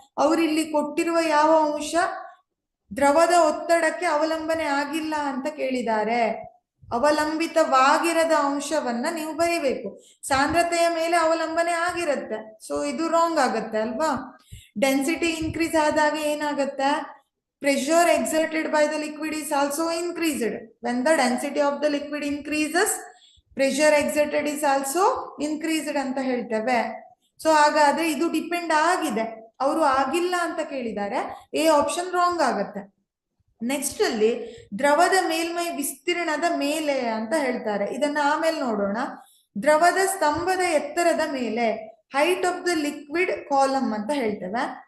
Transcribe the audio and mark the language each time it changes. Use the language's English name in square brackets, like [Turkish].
[Kannada] ಅವ್ರಿಲ್ಲಿ ಕೊಟ್ಟಿರುವ ಯಾವ ಅಂಶ ದ್ರವದ ಒತ್ತಡಕ್ಕೆ ಅವಲಂಬನೆ ಆಗಿಲ್ಲ ಅಂತ ಕೇಳಿದ್ದಾರೆ. ಅವಲಂಬಿತವಾಗಿರದ ಅಂಶವನ್ನ ನೀವು ಬರೀಬೇಕು. ಸಾಂದ್ರತೆಯ ಮೇಲೆ ಅವಲಂಬನೆ ಆಗಿರುತ್ತೆ. [English] So ಇದು wrong ಆಗತ್ತೆ ಅಲ್ವಾ? Density increase [Kannada] ಆದಾಗ ಏನಾಗತ್ತೆ, [English] Pressure exerted by the liquid is also increased. When the density of the liquid increases, pressure exerted is also increased [Kannada] ಅಂತ ಹೇಳ್ತೇವೆ. ಸೊ ಹಾಗಾದ್ರೆ ಇದು ಡಿಪೆಂಡ್ ಆಗಿದೆ, ಅವರು ಆಗಿಲ್ಲ ಅಂತ ಕೇಳಿದ್ದಾರೆ. ಎ ಆಪ್ಷನ್ ರಾಂಗ್ ಆಗತ್ತೆ. ನೆಕ್ಸ್ಟ್ ಅಲ್ಲಿ ದ್ರವದ ಮೇಲ್ಮೈ ವಿಸ್ತೀರ್ಣದ ಮೇಲೆ ಅಂತ ಹೇಳ್ತಾರೆ. ಇದನ್ನ ಆಮೇಲೆ ನೋಡೋಣ. ದ್ರವದ ಸ್ತಂಭದ ಎತ್ತರದ ಮೇಲೆ, height of the liquid column ಅಂತ ಹೇಳ್ತೇವೆ.